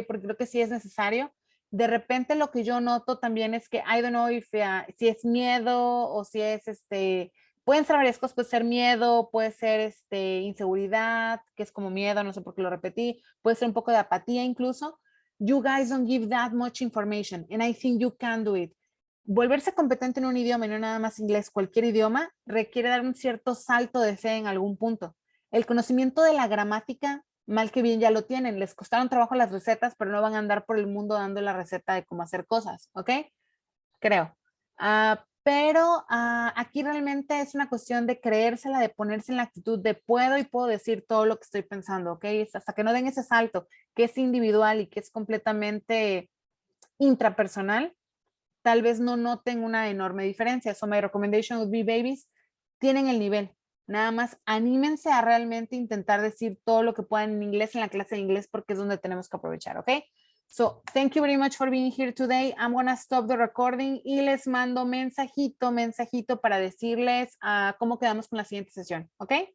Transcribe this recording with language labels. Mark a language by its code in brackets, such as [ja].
[es] Porque creo que sí es necesario. De repente lo que yo noto también es que, [en] I don't know if, [es] si es miedo o si es, pueden ser varias cosas, puede ser miedo, puede ser inseguridad, que es como miedo, no sé por qué lo repetí, puede ser un poco de apatía incluso. [en] You guys don't give that much information, and I think you can do it. [es] Volverse competente en un idioma y no nada más inglés, cualquier idioma, requiere dar un cierto salto de fe en algún punto. El conocimiento de la gramática, mal que bien ya lo tienen, les costaron trabajo las recetas, pero no van a andar por el mundo dando la receta de cómo hacer cosas, ¿ok? Creo. Pero aquí realmente es una cuestión de creérsela, de ponerse en la actitud de puedo y puedo decir todo lo que estoy pensando, ¿ok? Hasta que no den ese salto, que es individual y que es completamente intrapersonal, tal vez no noten una enorme diferencia. [en] So my recommendation would be, babies, [es] tienen el nivel. Nada más anímense a realmente intentar decir todo lo que puedan en inglés en la clase de inglés porque es donde tenemos que aprovechar, ¿ok? [en] So thank you very much for being here today. I'm going to stop the recording [es] y les mando mensajito para decirles cómo quedamos con la siguiente sesión, ¿ok?